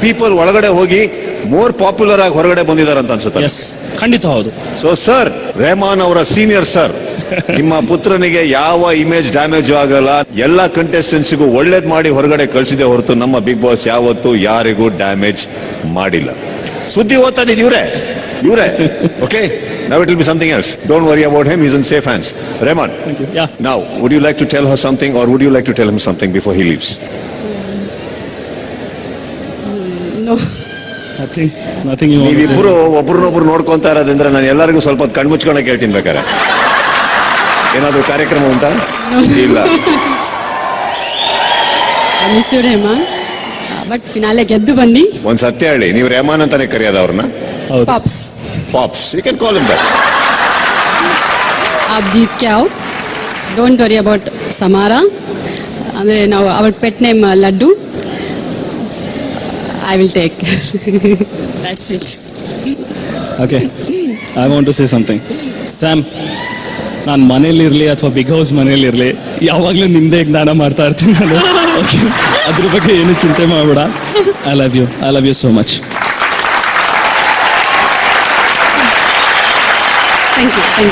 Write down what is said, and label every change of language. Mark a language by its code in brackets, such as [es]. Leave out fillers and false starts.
[kn] People ಒಳಗಡೆ ಹೋಗಿ more popular ಆಗಿ ಹೊರಗಡೆ ಬಂದಿದ್ದಾರೆ ಅಂತ ಅನ್ಸುತ್ತೆ. ಎಸ್, ಖಂಡಿತ ಹೌದು. ಸೊ ಸರ್, ರೆಹಮಾನ್ ಅವರ ಸೀನಿಯರ್ ಸರ್, ನಿಮ್ಮ ಪುತ್ರನಿಗೆ ಯಾವ ಇಮೇಜ್ ಡ್ಯಾಮೇಜ್ ಆಗಲ್ಲ, ಎಲ್ಲ ಕಂಟೆಸ್ಟೆಂಟ್ಸ್ಗೂ ಒಳ್ಳೇದ್ ಮಾಡಿ ಹೊರಗಡೆ ಕಳಿಸಿದೆ ಹೊರತು ನಮ್ಮ ಬಿಗ್ ಬಾಸ್ ಯಾವತ್ತು ಯಾರಿಗೂ ಡ್ಯಾಮೇಜ್ ಮಾಡಿಲ್ಲ. ಸುದ್ದಿ ಓದ್ತಾ ಇವ್ರೆ. [en] Okay, now it will be something else. Don't worry about him, he's in safe hands. Rehman, yeah. Now would you like to tell her something, or would you like to tell him something before he leaves? No. Nothing. [kn] ನೀವಿಬ್ರು ಒಬ್ರನ್ನೊಬ್ರು ನೋಡ್ಕೊಂತಾ ಇರೋದಂದ್ರೆ ನಾನು ಎಲ್ಲರಿಗೂ ಸ್ವಲ್ಪ ಕಣ್ಮುಚ್ಕೊಂಡೆ ಕೇಳ್ತೀನಿ ಬೇಕಾರೆ. ಏನಾದ್ರು ಕಾರ್ಯಕ್ರಮ ಉಂಟಾ? ಇಲ್ಲ. [en] miss you Rehman, but [kn] finale ಗೆದ್ದು ಬನ್ನಿ. ಒಂದ್ ಸತ್ಯ ಹೇಳಿ, ನೀವು ರೆಹಮಾನ್ ಅಂತಾನೆ ಕರೆಯೋದು ಅವ್ರನ್ನ? [en] Pops. You can call him that. [hi] आप जीत के आओ, [en] Don't worry about समारा. [kn] ಅಂದ್ರೆ ನಾವು [en] ಅವರ್ pet name [kn] laddu. [en] I will take. That's it. Okay, I want to say something. [kn] Sam, ನಾನು ಮನೇಲಿರ್ಲಿ ಅಥವಾ ಬಿಗ್ ಹೌಸ್ ಮನೇಲಿರ್ಲಿ ಯಾವಾಗ್ಲೂ ನಿಂದೆ ಜ್ಞಾನ ಮಾಡ್ತಾ ಇರ್ತೀನಿ ನಾನು. ಅದ್ರ ಬಗ್ಗೆ ಏನು ಚಿಂತೆ ಮಾಡಬೇಡ. [en] I love you so much. Thank you.